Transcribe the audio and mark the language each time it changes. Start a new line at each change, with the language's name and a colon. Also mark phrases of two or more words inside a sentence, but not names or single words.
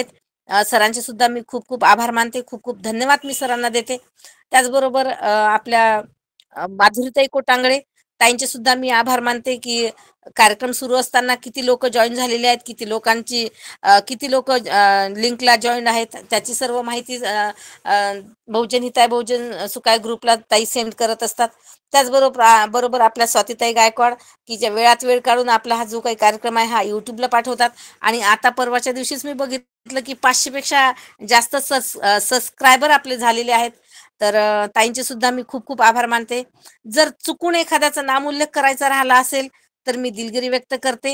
Marathi: सरांचे सुद्धा मी खूप खूप आभार मानते. खूप खूप धन्यवाद मी सरांना देते. त्याचबरोबर आपल्या माधुरीताई कोटांगळे ताईंचे सुद्धा मी आभार मानते की कार्यक्रम सुरू असताना किती लोक जॉईन झालेले आहेत, किती लोक लिंकला जॉईन आहेत, त्याची सर्व माहिती बहुजन हिताय बहुजन सुखाय ग्रुपला ताई सेंड करत असतात. त्याचबरोबर आपल्या स्वातीताई गायकवाड की ज्या वेळात वेळ काढून आपला हा जो काही कार्यक्रम आहे हा युट्यूबला पाठवतात. आणि आता परवाच्या दिवशीच मी बघितलं की 500 पेक्षा जास्त सबस्क्रायबर आपले झालेले आहेत. तर ताईंचे सुद्धा मी खूप खूप आभार मानते. जर चुकून एखाद्याचा नामोल्लेख करायचा राहिला असेल तर मी दिलगिरी व्यक्त करते.